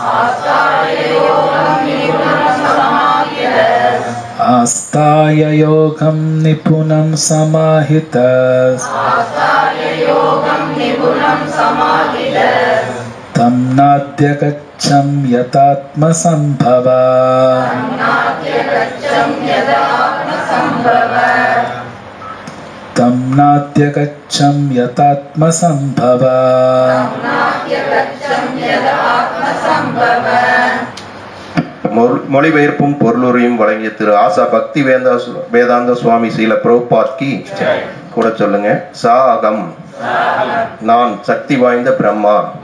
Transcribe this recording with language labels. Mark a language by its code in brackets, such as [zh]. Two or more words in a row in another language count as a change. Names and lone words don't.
[sa] आस्ताय योगं निपुणं समाहितः तं नाद्यगच्छं यतात्मसम्भवा तं नाद्यगच्छं यतात्मसम्भवा. [ta] மொழிபெயர்ப்பும் பொருளுரையும் வழங்கிய திரு ஆசா பக்தி வேதாந்த சுவாமி ஸ்ரீல பிரபுபாத்கி கூட சொல்லுங்க. சாகம் நான் சக்தி வாய்ந்த பிரம்மா.